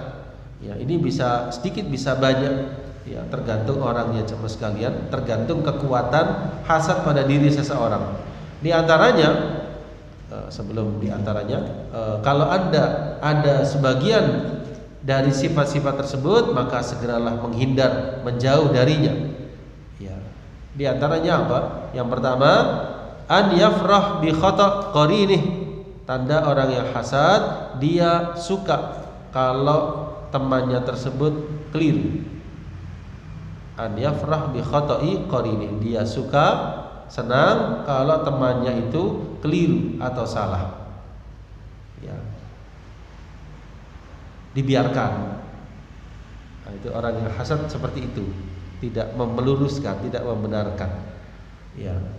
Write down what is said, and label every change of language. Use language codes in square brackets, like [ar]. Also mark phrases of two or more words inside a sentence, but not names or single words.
[id] Ya, ini bisa sedikit bisa banyak ya, tergantung orangnya jemaah sekalian, tergantung kekuatan hasad pada diri seseorang. Di antaranya kalau ada sebagian dari sifat-sifat tersebut, maka segeralah menghindar, menjauh darinya. Ya. Di antaranya apa? Yang pertama, [ar] أن يفرح بخطأ قرينه. [id] Tanda orang yang hasad, dia suka kalau temannya tersebut keliru. [ar] أن يفرح بخطأ قريني, [id] dia suka, senang kalau temannya itu keliru atau salah ya, dibiarkan. Nah, itu orang yang hasad seperti itu, tidak meluruskan, tidak membenarkan ya.